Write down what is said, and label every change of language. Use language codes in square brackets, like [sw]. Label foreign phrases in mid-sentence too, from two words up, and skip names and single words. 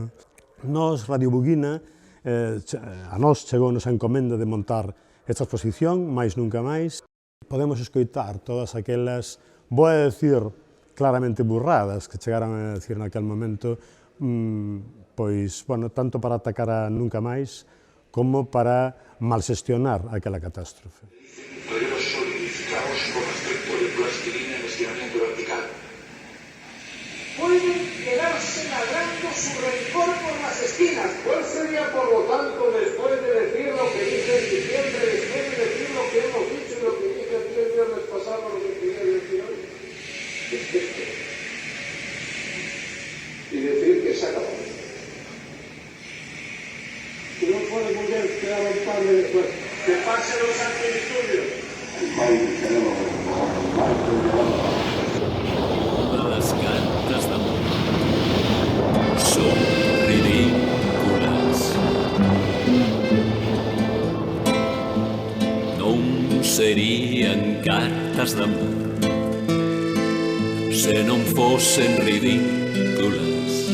[gl] Nos, Radio Buguina, a nós chegounos a encomenda de montar esta exposición, máis nunca máis. Podemos escoitar todas aquelas, vou a decir claramente burradas que chegaran a decir naquel momento, pois, bueno, tanto para atacar a nunca máis como para malxestionar aquela catástrofe. [es] Podemos solidificarnos con respecto de plastilina en estiramiento vertical. Pueden quedarse ladrando su rencor por las esquinas. ¿Cuál sería, por lo tanto, después de decir lo que dice en diciembre, después de decir lo que hemos dicho y lo que dije aquí el viernes pasado, lo que quería decir hoy? Y decir que se acabó. Si no puede volver, queda un padre después. Que pase los antidisturbios. Las cartas d'amor son ridículas. [gl] Non serían cartas d'amor se non fosen ridículas.